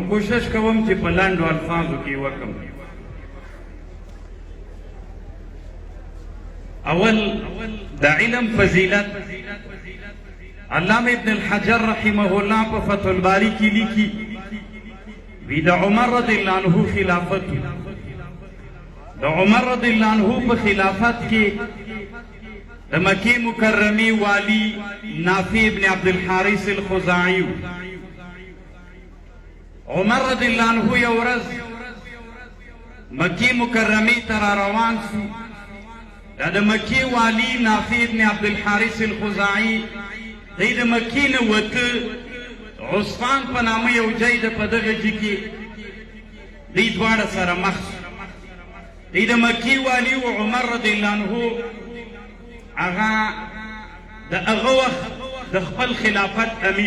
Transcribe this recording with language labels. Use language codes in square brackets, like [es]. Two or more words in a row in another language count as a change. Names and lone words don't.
[ps] کوشش کوم چې په لنډو الفاظو کې وکم. اول د علم فضیلت، علامه ابن الحجر [ar] رحمه الله [ps] په فتح الباری کې لیکي، وی د عمر [ar] رضی الله عنه [ps] خلافت، د عمر [ar] رضی الله عنه [ps] په خلافت کې د مکې مکرمې والی نافع ابن عبد الحارث الخزاعي. عمر [ar] رضی الله عنه [ps] یو ورځ مکې مکرمې ته را روان شو. دا د مکې والی نافع ابن عبد الحارث الخزاعي دی د مکې نه وته، عصفان په نامه یو ځای ده په دغه ځای کې دی دواړه سره مخ شو. دی د مکې والی و عمر [ar] رضی الله عنه [ps] هغه د هغه وخت د خپل خلافت امیر.